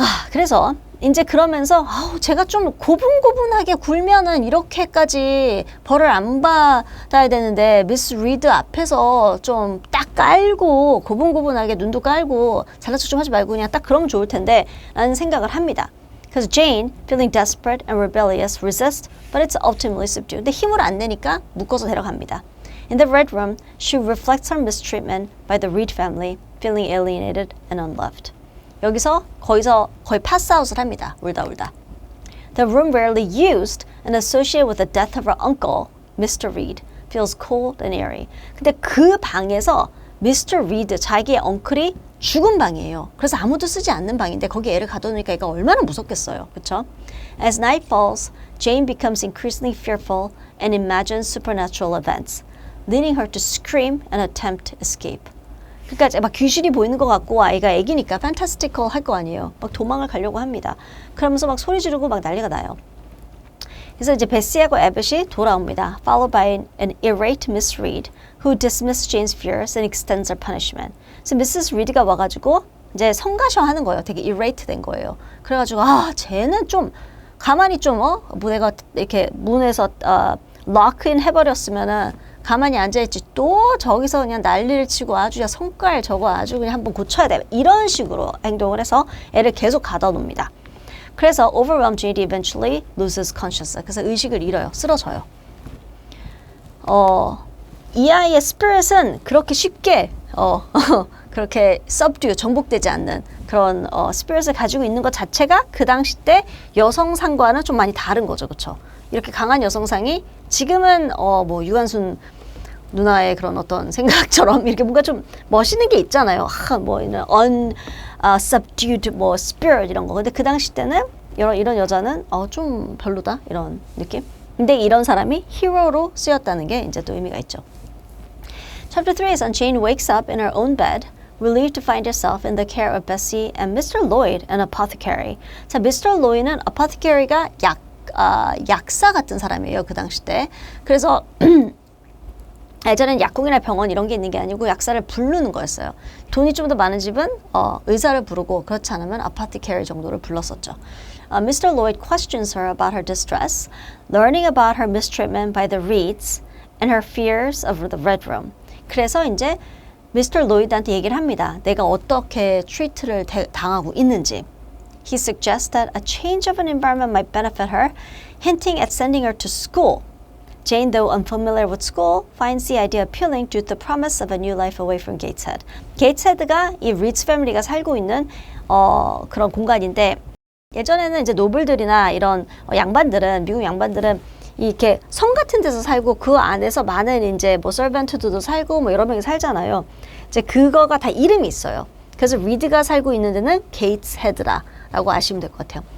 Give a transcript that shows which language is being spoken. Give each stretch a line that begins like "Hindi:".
Korean: 그래서 이제 그러면서 제가 좀 고분고분하게 굴면은 이렇게까지 벌을 안 받아야 되는데 미스 리드 앞에서 좀 딱 깔고 고분고분하게 눈도 깔고 잘난 척 좀 하지 말고 그냥 딱 그러면 좋을 텐데 라는 생각을 합니다.
English: 그래서 Jane, feeling desperate and rebellious, resists, but it's ultimately subdued.
Korean: 근데 힘을 안 내니까 묶어서 데려갑니다.
English: In the red room, she reflects her mistreatment by the Reed family, feeling alienated and unloved.
Korean: 여기서 거의 파스아웃을 합니다. 울다.
English: The room rarely used and associated with the death of her uncle, Mr. Reed, feels cold and eerie.
Korean: 근데 그 방에서
English: Mr.
Korean: Reed, 자기의 엉클이 죽은 방이에요. 그래서 아무도 쓰지 않는 방인데 거기 애를 가둬놓으니까 얘가 얼마나 무섭겠어요. 그렇죠?
English: As night falls, Jane becomes increasingly fearful and imagines supernatural events, leading her to scream and attempt escape.
Korean: 그러니까 막 귀신이 보이는 것 같고 아이가 애기니까 판타스티컬 할 거 아니에요. 막 도망을 가려고 합니다. 그러면서 막 소리 지르고 막 난리가 나요. 그래서 이제 베시하고 에벳이 돌아옵니다.
English: Followed by an irate Miss Reed, who dismisses Jane's fears and extends her punishment.
Korean: 그래서 Mrs. Reed가 와가지고 이제 성가셔하는 거예요. 되게 irate 된 거예요. 그래가지고 쟤는 좀 가만히 좀 뭐 내가 이렇게 문에서 락인 해버렸으면은 가만히 앉아있지 또 저기서 그냥 난리를 치고 아주 야 성깔 저거 아주 그냥 한번 고쳐야 돼. 이런 식으로 행동을 해서 애를 계속 가둬놉니다. 그래서
English: overwhelmed Jane eventually loses consciousness.
Korean: 그래서 의식을 잃어요. 쓰러져요. 이 아이의 스피릿은 그렇게 쉽게 그렇게 subdue, 정복되지 않는 그런 스피릿을 가지고 있는 것 자체가 그 당시 때 여성상과는 좀 많이 다른 거죠. 그렇죠? 이렇게 강한 여성상이 지금은 뭐 유관순 누나의 그런 어떤 생각처럼 이렇게 뭔가 좀 멋있는 게 있잖아요. 뭐 이런 unsubdued 뭐 spirit 이런 거. 근데 그 당시 때는 이런 여자는 좀 별로다 이런 느낌. 근데 이런 사람이 히어로로 쓰였다는 게 이제 또 의미가 있죠.
English: Chapter 3에선 Jane wakes up in her own bed, relieved to find herself in the care of Bessie and Mr. Lloyd, an apothecary. 자, Mr.
Korean: Lloyd는 apothecary가 약사 같은 사람이에요. 그 당시 때. 그래서 예전엔 약국이나 병원 이런 게 있는 게 아니고 약사를 부르는 거였어요. 돈이 좀 더 많은 집은 의사를 부르고 그렇지 않으면 apothecary 정도를 불렀었죠.
English: Mr. Lloyd questions her about her distress, learning about her mistreatment by the Reeds and her fears of the Red Room.
Korean: 그래서 이제 미스터 로이드한테 얘기를 합니다. 내가 어떻게 트리트를 당하고 있는지.
English: He suggests that a change of an environment might benefit her, hinting at sending her to school. Jane, though unfamiliar with school, finds the idea appealing due to the promise of a new life away from Gateshead.
Korean: gateshead가 이 리츠 패밀리가 살고 있는 그런 공간인데 예전에는 이제 노블들이나 이런 양반들은 미국 양반들은 이렇게 성 같은 데서 살고 그 안에서 많은 이제 뭐 서번트들도 살고 뭐 여러 명이 살잖아요. 이제 그거가 다 이름이 있어요. 그래서 리드가 살고 있는 데는 게이트헤드라고 아시면 될 것 같아요.